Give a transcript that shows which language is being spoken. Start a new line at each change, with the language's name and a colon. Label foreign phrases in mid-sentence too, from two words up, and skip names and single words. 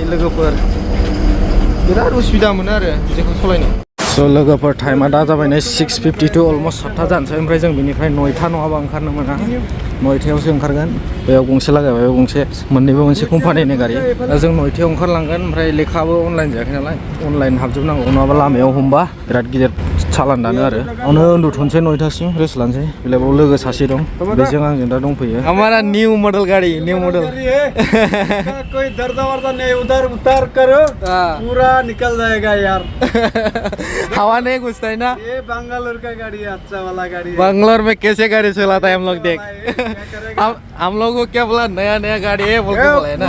Bodo: लोगोफोर बिराद उसुबिदा मोनो आरो जेखौ सालायनो स' लोगोफोर टाइमा दा जाबाय नै 6:52 अलमस्ट 7था जानोसै ओमफ्राय जों बेनिफ्राय 9था नङाबा ओंखारनो मोना 9थायावसो ओंखारगोन बेयाव गंसे लागायबाय बेयाव गंसे मोननैबो मोनसे कम्पानिनि गारि दा जों 9थायाव ओंखारलांगोन ओमफ्राय लेखाबो अनलाइन जायाखै नालाय अनलाइन हाबजोबनांगौ नङाबा लामायाव हमबा बिराद गिदिर चालान दानो आरो आवनो उन्दुथ'नोसै 9थासिम रेस्ट लानोसै बेलेगाव लोगो सासे दं बेजों आंजों दा दंफैयो
Hindi: हमारा न्यू मॉडल गाड़ी न्यू मॉडल कोई दर्द वर्दा नहीं उधर उतार करो पूरा निकल जाएगा यार हवा नहीं घुसता है ना ये बंगलोर का गाड़ी है, अच्छा वाला गाड़ी है। बंगलोर में कैसे गाड़ी चलाता है हम लोग देख हम लोग को क्या बोला नया गाड़ी है बोल के बोला है ना